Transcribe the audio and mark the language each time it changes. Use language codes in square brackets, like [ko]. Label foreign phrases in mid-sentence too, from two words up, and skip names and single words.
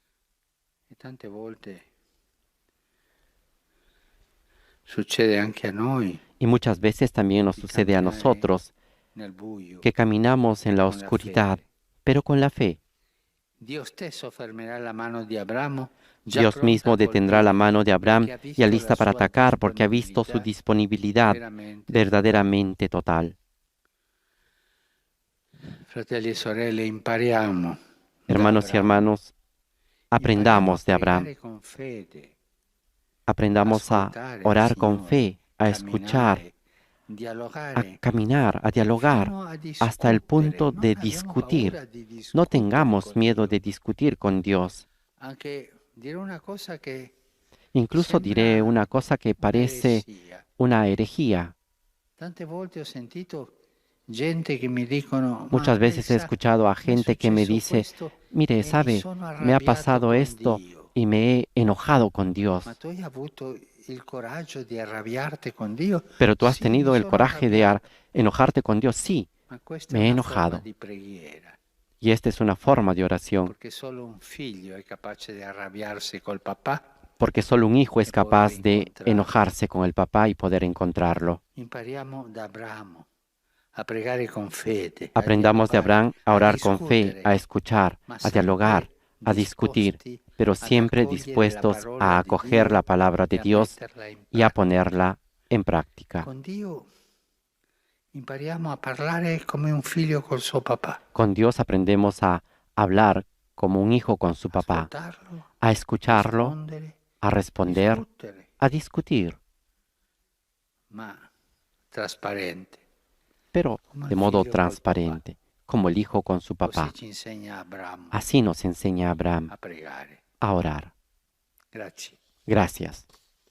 [es] Y muchas veces también nos sucede a nosotros, que caminamos en la oscuridad, pero con la fe. Dios mismo detendrá la mano de Abraham ya lista para atacar porque ha visto su disponibilidad verdaderamente total. [it] Fratelli e sorelle, impariamo da [es] Hermanos y [it] Abraham. [es] hermanos, aprendamos de Abraham. [it] Pregare con fede, [es] Aprendamos a [it] ascoltare il [es] orar con [it] Signore, [es] fe, a escuchar, [it] camminare, [es] a [it] dialogare, [es] caminar, a dialogar, [it] fino a [es] hasta el punto [it] discutere. [es] de [it] Non abbiamo [es] discutir. [it] paura di [es] No [it] discutere [es] tengamos [it] con [es] miedo [it] Dio. [es] de discutir con Dios. [it] Anche dire una cosa che [es] Incluso diré [it] sembra [es] una cosa que parece [it] un'eresia. [es] una herejía. [it] Tante volte ho sentito gente che mi dicono, ma [es] Muchas [it] lei [es] veces he [it] sa, [es] escuchado a [it] mi è [es] gente que me [it] successo [es] dice, [it] questo [es] mire, [it] e mi [es] sabe, [it] sono [es] me ha [it] arrabbiato [es] pasado [it] con [es] esto [it] Dio. [es] y me he enojado con Dios. [it] Ma tu hai avuto il coraggio di arrabbiarti con Dio? [es] Pero tú has [it] Sì, mi [es] tenido el [it] sono [es] coraje de [it] arrabbiato. [es] enojarte con Dios. Sí, [it] Ma questa è [es] me he [it] una forma [es] enojado. [it] di preghiera, [es] Y esta es una forma de oración, [it] perché solo un figlio è capace di arrabbiarsi col papà. [es] porque solo un hijo es E poder capaz de encontrarlo. enojarse con el papá y poder encontrarlo. [it] Impariamo da Abramo a pregare con fede, a [es] Aprendamos de [it] dialogare, [es] Abraham a [it] a [es] orar con fe, [it] discutere, [es] a escuchar, [it] ma [es] a dialogar, [it] sempre [es] a discutir, [it] disposti [es] pero [it] ad [es] siempre [it] accogliere la [es] dispuestos [it] parola [es] a [it] di [es] acoger [it] Dio [es] la palabra [it] e [es] de [it] a [es] Dios [it] metterla in [es] y a [it] pratica. [es] ponerla en práctica. [it] Con Dio impariamo a parlare come un figlio col suo papà, [es] Con Dios aprendemos a hablar como un hijo con su papá, [it] ascoltarlo, [es] a escucharlo, [it] rispondere, [es] a responder, [it] discutere, [es] a discutir, [it] ma trasparente, [es] pero [it] come [es] de [it] il [es] modo [it] figlio col [es] transparente, como el hijo con su [it] papà. Così [es] papá. [it] ci insegna Abramo [es] Así nos enseña Abraham [it] a pregare. [es] a orar. [it] Grazie. [es] Gracias.